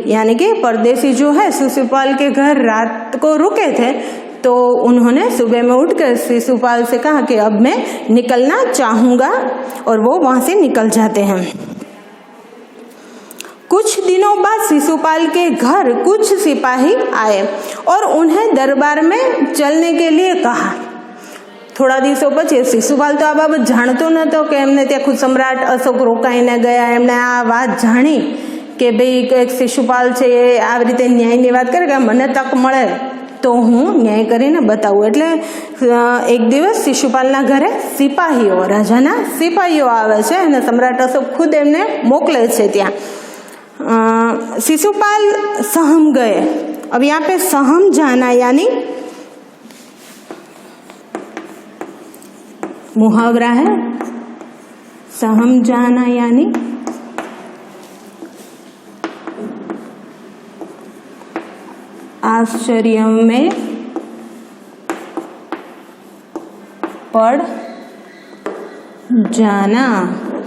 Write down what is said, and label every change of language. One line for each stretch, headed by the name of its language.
Hindi: यानी कि परदेसी जो है शिशुपाल के घर रात को रुके थे, तो उन्होंने सुबह में उठकर शिशुपाल से कहा कि अब मैं निकलना चाहूँगा, और वो वहाँ से निकल जाते हैं। कुछ दिनों बाद शिशुपाल के घर कुछ सिपाही आए और उन्हें दरबार में चलने के लिए कहा।
Gujarati: થોડા દિવસો પછી શિશુપાલ તો આ બાબત જાણતો નહોતો કે એમને ત્યાં ખુદ સમ્રાટ અશોક રોકાઈને ગયા। એમણે આ વાત જાણી કે ભાઈ એક શિશુપાલ છે એ આવી રીતે ન્યાયની વાત કરે કે મને તક મળે તો હું ન્યાય કરીને બતાવું। એટલે એક દિવસ શિશુપાલના ઘરે સિપાહીઓ, રાજાના સિપાહીઓ આવે છે અને સમ્રાટ અશોક ખુદ એમને મોકલે છે ત્યાં।
Hindi: शिशुपाल सहम गए। अब यहाँ पे सहम जाना यानी मुहावरा है, सहम जाना यानी आश्चर्य में पड़ जाना।